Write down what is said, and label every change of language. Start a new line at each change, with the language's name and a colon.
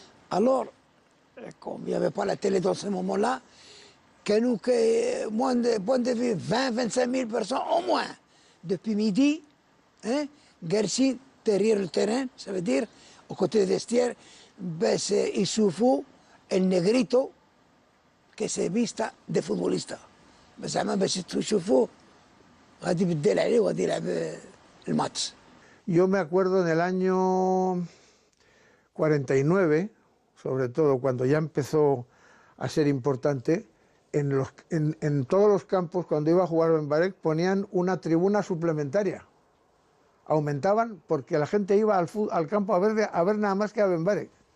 French: Alors, comme il n'y avait pas la télé dans ce moment-là,
Arabic: كانوا
French: moins de 20-25 000 personnes au moins depuis midi, hein,
Arabic: جالسين
French: derrière le terrain, ça veut dire au côté des vestiaires,
Arabic: بس يشوفوا النغريتو
Spanish: que se vista de futbolista.
Arabic: بس زعما باش تشوفوه غادي يبدل عليه وغادي يلعب الماتش.
Spanish: Yo me acuerdo en el año 49, sobre todo cuando ya empezó a ser importante, en todos los campos cuando iba a jugar Benbarek ponían una tribuna suplementaria. Aumentaban porque la gente iba al campo a ver nada más que a Benbarek.